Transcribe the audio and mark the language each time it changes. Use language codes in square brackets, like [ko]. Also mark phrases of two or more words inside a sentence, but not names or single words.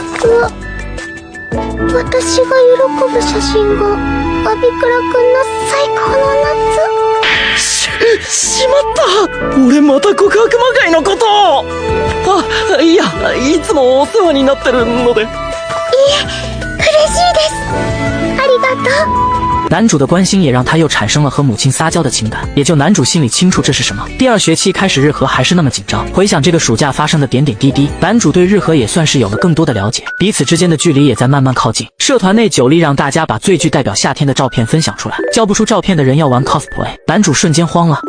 [ja] 私が喜ぶ写真がアビクラくんの最高の夏。しまった。俺また告白魔界のことを。いや、いつもお世話になってるので。いえ、嬉しいです。ありがとう。 [zh] 男主的关心也让他又产生了和母亲撒娇的情感，也就男主心里清楚这是什么。第二学期开始，日和还是那么紧张。回想这个暑假发生的点点滴滴，男主对日和也算是有了更多的了解，彼此之间的距离也在慢慢靠近。社团内酒力让大家把最具代表夏天的照片分享出来，叫不出照片的人要玩 cosplay， 男主瞬间慌了。